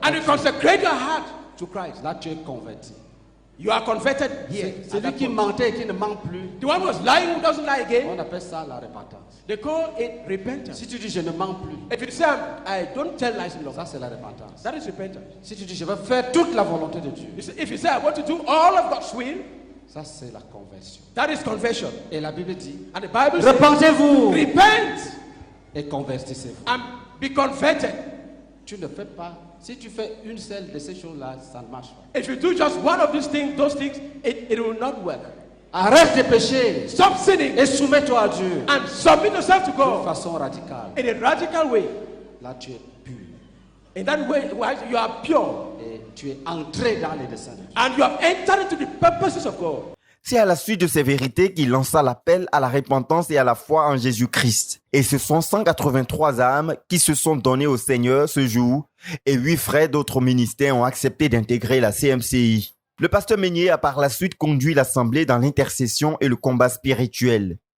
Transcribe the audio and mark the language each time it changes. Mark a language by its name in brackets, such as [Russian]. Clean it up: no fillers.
[English] And you consecrate your heart to Christ. [French] Là tu es converti. [English] You are converted here. [French] Celui qui mentait et qui ne ment plus. [English] The one who was lying who doesn't lie again. [French] On appelle ça la repentance. [English] They call it repentance. [French] Si tu dis je ne mens plus. [English] If you say I don't tell lies no longer. [French] Ça c'est la repentance. [English] That is repentance. [French] Si tu dis je vais faire toute la volonté de Dieu. [English] If you say I want to do all of God's will. [French] Ça c'est la conversion. [English] That is conversion. [French] Et la Bible dit. [English] And the Bible says. [French] Repentez-vous. [English] Repent. [French] Et convertissez-vous. [English] And be converted. [French] Tu ne fais pas. Si tu fais une seule de ces choses-là, ça ne marche pas. [English] If you do just one of these things, those things, it will not work. [French] Arrête de pécher. [English] Stop sinning. [French] Et soumets-toi à Dieu. [English] And submit yourself to God. [French] De façon radicale. [English] In a radical way. [French] Là, tu es pur. [English] In that way, you are pure. [French] Et tu es entré dans les desseins de Dieu. [English] And you have entered into the purposes of God. [French] C'est à la suite de ces vérités qu'il lança l'appel à la repentance et à la foi en Jésus-Christ. Et ce sont 183 âmes qui se sont données au Seigneur ce jour et 8 frères d'autres ministères ont accepté d'intégrer la CMCI. Le pasteur Meignet a par la suite conduit l'assemblée dans l'intercession et le combat spirituel.